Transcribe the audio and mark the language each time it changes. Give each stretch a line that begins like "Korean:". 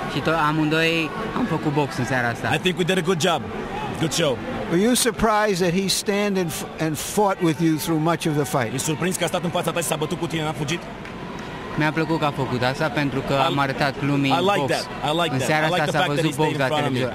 Romanian: Și amândoi am făcut box în seara asta.
English: I think we did a good job. Good show. Were you surprised that he stand and fought with you through much of the fight?
Romanian: E surprins că a stat în fața ta și s-a bătut cu tine, n-a fugit? Mi-a plăcut că a făcut asta pentru că am arătat lumii box. În seara asta s-a văzut box la televizor.